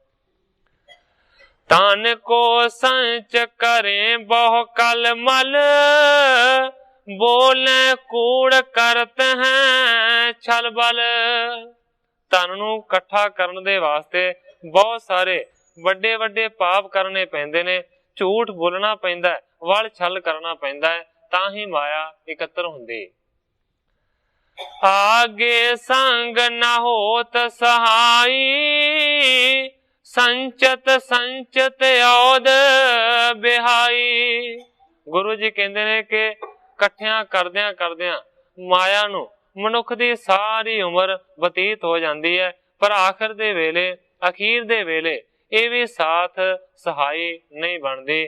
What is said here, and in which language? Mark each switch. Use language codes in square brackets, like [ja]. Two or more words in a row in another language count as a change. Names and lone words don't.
[pa] ਤਨ ਕੋ ਸੰਚ ਕਰੇਂ ਬਹੁ ਕਲ ਮਲ, ਬੋਲੇ ਕੂੜ ਕਰਤੇ ਹੈਂ ਛਲ ਬਲ। ਧਨ ਨੂੰ ਇਕੱਠਾ ਕਰਨ ਦੇ ਵਾਸਤੇ ਬਹੁਤ ਸਾਰੇ ਵੱਡੇ ਵੱਡੇ ਪਾਪ ਕਰਨੇ ਪੈਂਦੇ ਨੇ, ਝੂਠ ਬੋਲਣਾ ਪੈਂਦਾ ਹੈ, ਵਲ ਛਲ ਕਰਨਾ ਪੈਂਦਾ ਹੈ, ਤਾਂ ਹੀ ਮਾਇਆ ਇਕੱਤਰ ਹੁੰਦੀ। ਆਗੇ ਸੰਗ ਨ ਹੋਤ ਸਹਾਈ, ਸੰਚਤ ਸੰਚਤ ਔਦ ਬਿਹਾਈ। ਗੁਰੂ ਜੀ ਕਹਿੰਦੇ ਨੇ ਕਿ ਇਕੱਠਿਆਂ ਕਰਦਿਆਂ ਕਰਦਿਆਂ ਮਾਇਆ ਨੂੰ ਮਨੁੱਖ ਦੀ ਸਾਰੀ ਉਮਰ ਬਤੀਤ ਹੋ ਜਾਂਦੀ ਹੈ, ਪਰ ਆਖਰ ਦੇ ਵੇਲੇ, ਅਖੀਰ ਦੇ ਵੇਲੇ ਇਹ ਵੀ ਸਾਥ ਸਹਾਈ ਨਹੀਂ ਬਣਦੀ।